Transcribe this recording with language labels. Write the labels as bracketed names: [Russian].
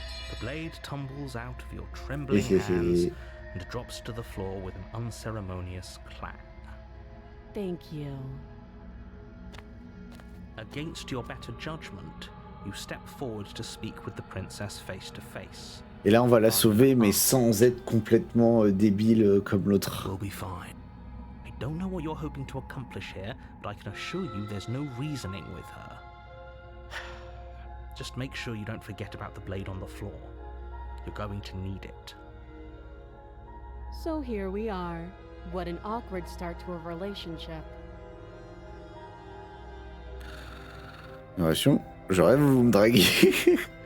[English] The blade tumbles out of your trembling hands and drops to the floor with an unceremonious clang. Thank you. Against your better judgment, you step forward to speak with the princess face to face. [French] Et là, on va la sauver, mais sans être complètement débile comme l'autre. [English] We'll be fine. I don't know what you're hoping to accomplish here, but I can assure you there's no reasoning with her. Just make sure you don't forget about the blade on the floor. You're going to need it. So here we are. What an awkward start to a relationship. [French] Narration, je rêve, vous me draguez.